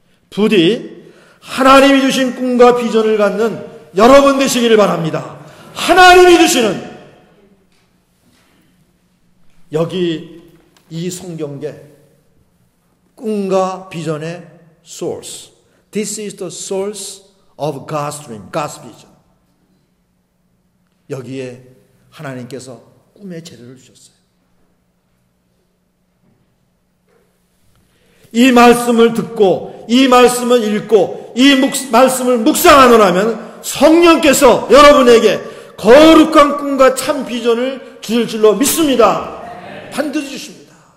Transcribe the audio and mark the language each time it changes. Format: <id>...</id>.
<ko>부디 하나님이 주신 꿈과 비전을 갖는 여러분 되시기를 바랍니다. 하나님이 주시는, 여기 이 성경계 꿈과 비전의 source.</ko> <en>This is the source of God's dream, God's vision.</en> <ko>여기에 하나님께서 꿈의 재료를 주셨어요. 이 말씀을 듣고 이 말씀을 읽고 이 말씀을 묵상하노라면 성령께서 여러분에게 거룩한 꿈과 참 비전을 주실 줄로 믿습니다. 반드시 주십니다.</ko>